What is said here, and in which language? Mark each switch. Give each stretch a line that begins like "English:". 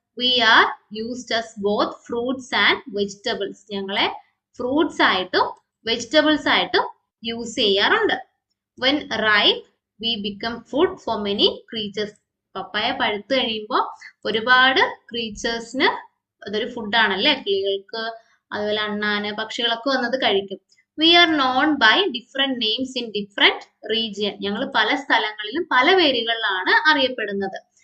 English: We are used as both fruits and vegetables.
Malayalam: ഞങ്ങളെ fruits ആയിട്ടും vegetables ആയിട്ടും use ചെയ്യാറുണ്ട്.
English: when ripe we become food for many creatures.
Malayalam: പപ്പായ പഴുത്ത് കഴിയുമ്പോൾ ഒരുപാട് ക്രീച്ചേഴ്സിന് അതൊരു ഫുഡാണല്ലേ. കിളികൾക്ക്, അതുപോലെ അണ്ണാന്, പക്ഷികളൊക്കെ വന്നത് കഴിക്കും.
English: We are known by different names in different region.
Malayalam: ഞങ്ങൾ പല സ്ഥലങ്ങളിലും പല പേരുകളിലാണ് അറിയപ്പെടുന്നത്.